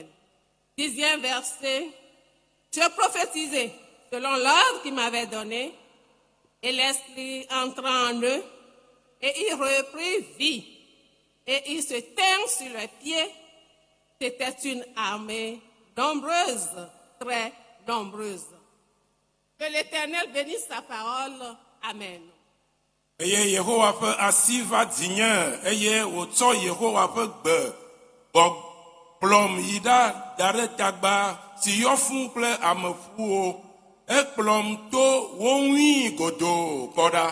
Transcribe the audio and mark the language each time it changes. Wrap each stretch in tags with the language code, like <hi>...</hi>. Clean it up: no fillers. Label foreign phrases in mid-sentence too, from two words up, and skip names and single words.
<fr>10e verset, je prophétisai selon l'ordre qu'il m'avait donné, et l'esprit entra en eux, et il reprit vie, et il se tint sur les pieds. C'était une armée nombreuse, très nombreuse. Que l'Éternel bénisse sa parole. Amen.</fr> <ee>Eye Yehowa ƒe asi va dzinye eye wòtsɔ Yehowa ƒe gbe kplɔm yi ɖa da ɖe tagba si yɔ fũu kple ameƒuwo. Ekplɔm to wo ŋui godoo kpɔ ɖa.</ee>